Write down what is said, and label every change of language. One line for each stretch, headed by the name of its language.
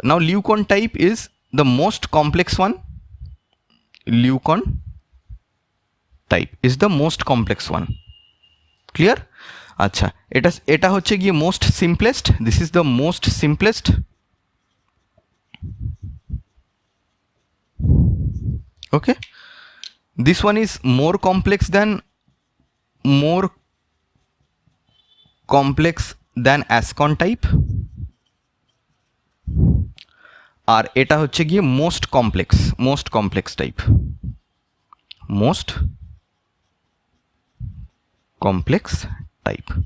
English: Now leucon type is the most complex one, leucon type is the most complex one. Clear?
Bangla: আচ্ছা, এটা হচ্ছে গিয়ে
English: Most simplest, this is the most simplest. Okay, this one is more complex than complex than ascon type,
Bangla: আর এটা হচ্ছে গিয়ে
English: Most complex type, most complex type.